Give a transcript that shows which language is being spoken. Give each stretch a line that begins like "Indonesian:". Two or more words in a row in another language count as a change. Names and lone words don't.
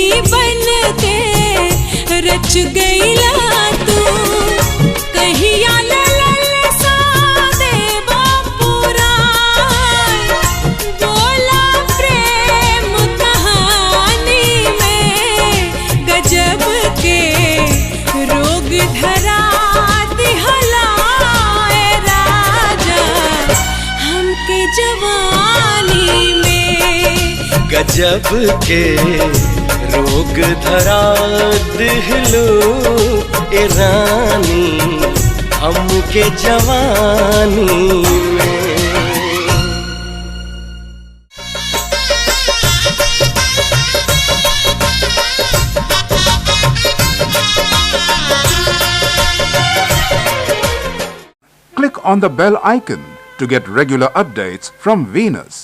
Bhojpuri: बन के रच गईला तू, कहिया ललसा देबा पुराण, बोला प्रेम कहानी में, गजब के रोग धरा दिहला राजा हमके जवानी में, गजब के रोग धरा दिहलो ए रानी हमके जवानी में।
English: Click on the bell icon to get regular updates from Venus.